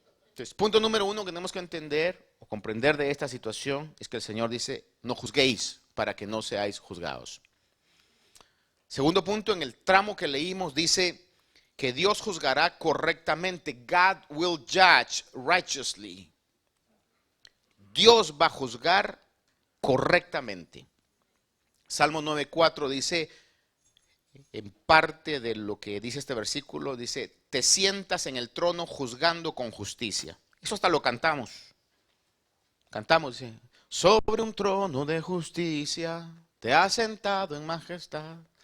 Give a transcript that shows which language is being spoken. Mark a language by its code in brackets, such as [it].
[es] Entonces, punto número uno que tenemos que entender o comprender de esta situación es que el Señor dice, no juzguéis para que no seáis juzgados. Segundo punto, en el tramo que leímos dice que Dios juzgará correctamente. [en] God will judge righteously. [es] Dios va a juzgar correctamente. Salmo 9:4 dice, en parte de lo que dice este versículo, dice, te sientas en el trono juzgando con justicia. Eso hasta lo cantamos. Cantamos, dice, sobre un trono de justicia te has sentado en majestad.